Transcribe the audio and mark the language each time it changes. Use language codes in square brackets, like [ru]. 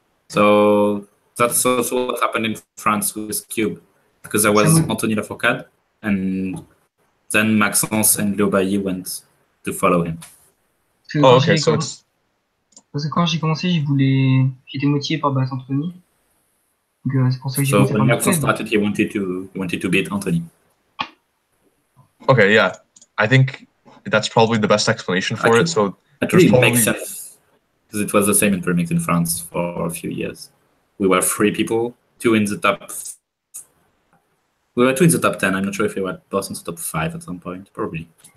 [en] So that's also what happened in France with Cube, because there was Anthony Lafourcade, and then Maxence and Léo Bailly went to follow him. Okay, so it's... [fr] Parce que quand j'ai commencé, j'étais motivé par battre Anthony. Donc c'est pour ça que j'ai [en] So [fr] commencé [en] when [fr] par [en] Maxence started, he wanted to beat Anthony. Okay, yeah. I think that's probably the best explanation for it. So actually, it makes sense, because it was the same in Pyraminx in France for a few years. We were 3 people, 2 in the top. We were 2 in the top 10. I'm not sure if we were both in the top 5 at some point, probably.